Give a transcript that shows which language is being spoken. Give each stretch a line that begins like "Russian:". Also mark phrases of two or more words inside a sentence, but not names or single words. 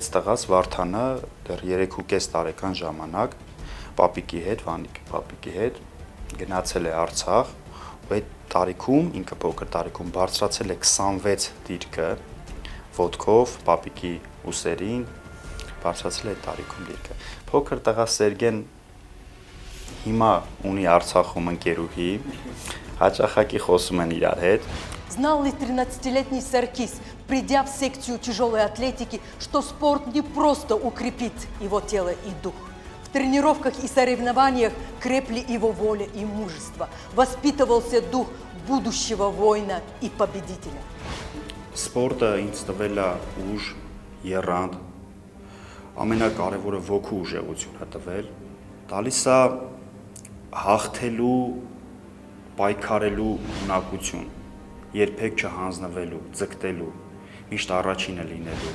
Armenian: տղաս Վարդանը դեռ 3.5 տարեկան ժամանակ պապիկի հետ, Վանիկի պապիկի հետ գնացել է Արցախ, ու այդ տարիքում, ինքը փոքր տարիքում բարձրացել է 26 դիրքը ոտքով, պապիկի ուսերին, բարձրացել է այդ տարիքում դիրքը։ Փոքր տղա Սերգեն հիմա ունի Արցախում ընկերուհի, հաճախակի խոսում են իրար հետ։
Russian: Знал ли 13-летний Саркис, придя в секцию тяжелой атлетики, что спорт не просто укрепит его тело и дух? В тренировках и соревнованиях крепли его воля и мужество, воспитывался дух будущего воина и победителя.
Armenian: Սպորտը ինձ տվել է ուժ, եռանդ, ամենակարևորը ոգու ուժեղություն է տվել, տալիս է հաղթելու, պայքարելու ունակություն, երբեք չհանձնվելու, ձգտելու, միշտ առաջինը լինելու։